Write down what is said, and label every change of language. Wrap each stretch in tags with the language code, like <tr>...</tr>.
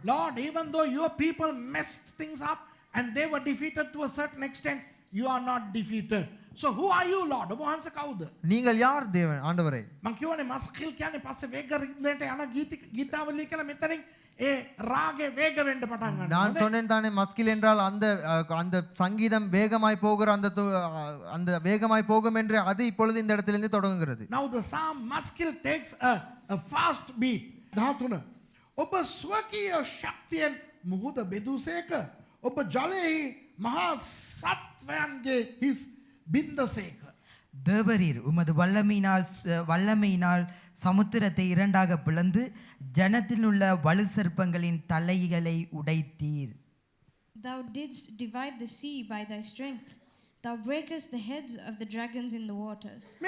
<en>Lord, even though your people messed things up and they were defeated to a certain extent, you are not defeated. So who are you, Lord?</en> <si>ඔබ වහන්සේ කවුද?</si> <ta>நீங்கள் யார் தேவன் ஆண்டவரே?</ta> <si>මම කියවනේ මස්කිල් කියන්නේ පස්සේ වේග රිද්මේට යන ගීතාවලිය කියලා මෙතනින් ඒ රාගේ වේග වෙන්න පටන් ගන්නවා.</si> <ta>நான் சொன்னேன் தானே, மஸ்கில் என்றால் அந்த சங்கீதம் வேகமாய் போகிற அந்த வேகமாய் போகும் என்று அது இப்பொழுது இந்த இடத்திலிருந்து தொடங்குகிறது.</ta> <en>Now the psalm maskil takes a fast beat. 13.</en> <si>ඔබ ස්වකීය ශක්තියෙන් මුහුද බෙදුසේක. ඔබ ජලයෙහි මහා සත්වයන්ගේ හිස් බින්දසේක.</si> <ta>தேவரீர் உமது வல்லமையினால் சமுத்திரத்தை இரண்டாக பிளந்து ஜனத்தில் உள்ள வலு சர்ப்பங்களின் தலைகளை உடைத்தீர்.</ta> <en>Thou didst divide the sea by thy strength. Thou breakest the heads of the dragons in the waters.</en>